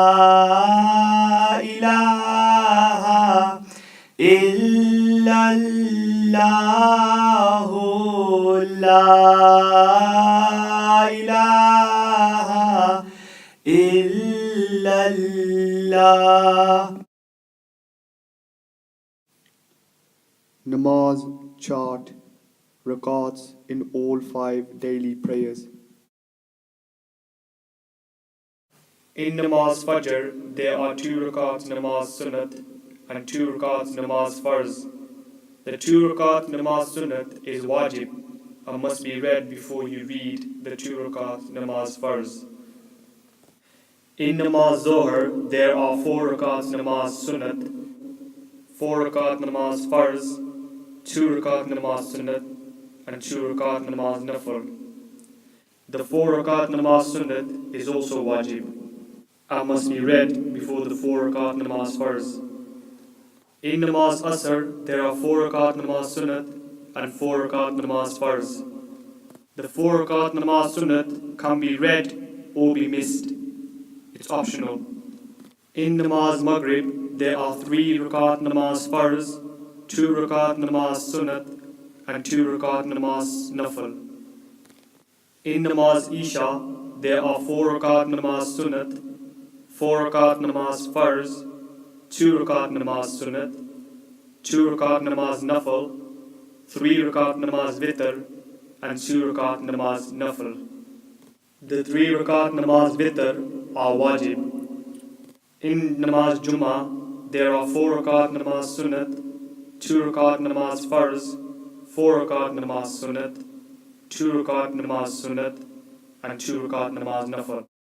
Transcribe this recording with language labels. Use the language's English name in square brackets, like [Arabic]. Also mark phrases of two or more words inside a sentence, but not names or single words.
[Arabic] إله إلا الله لا إله إلا الله. [English] Namaz chart, Rakaats in all 5 daily prayers. In [Urdu] نماز فجر, [English] there are 2 [Urdu] رکعات نماز سنت [English] and 2 [Urdu] رکعات نماز فرض. [English] The 2 [Urdu] رکعت نماز سنت [English] is wajib and must be read before you read the 2 [Urdu] رکعت نماز فرض. [English] In [Urdu] نماز ظہر, [English] there are 4 [Urdu] رکعات نماز سنت, [English] 4 [Urdu] رکعت نماز فرض, [English] 2 [Urdu] رکعت نماز سنت [English] and 2 [Urdu] رکعت نماز نفل. [English] The 4 [Urdu] رکعت نماز سنت [English] is also wajib and must be read before the 4 [Urdu] رکعت نماز فرض. [English] In [Urdu] نماز عصر, [English] there are 4 [Urdu] رکعت نماز سنت [English] and 4 [Urdu] رکعت نماز فرض. [English] The 4 [Urdu] رکعت نماز سنت [English] can be read or be missed. It's optional. In [Urdu] نماز مغرب, [English] there are 3 [Urdu] رکعت نماز فرض, [English] 2 [Urdu] رکعت نماز سنت [English] and 2 [Urdu] رکعت نماز نفل. [English] In [Urdu] نماز عشاء, [English] there are 4 [Urdu] رکعت نماز سنت, [English] 4 [Urdu] رکعت نماز فرض, [English] 2 [Urdu] رکعت نماز سنت, [English] 2 [Urdu] رکعت نماز نفل, [English] 3 [Urdu] رکعت نماز وتر [English] and 2 [Urdu] رکعت نماز نفل. [English] The 3 [Urdu] رکعت نماز وتر [English] are wajib. In [Urdu] نماز جمعہ, [English] there are 4 [Urdu] رکعت نماز سنت, [English] 2 [Urdu] رکعت نماز فرض, [English] 4 [Urdu] رکعت نماز سنت, [English] 2 [Urdu] رکعت نماز سنت [English] and 2 [Urdu] رکعت نماز نفل.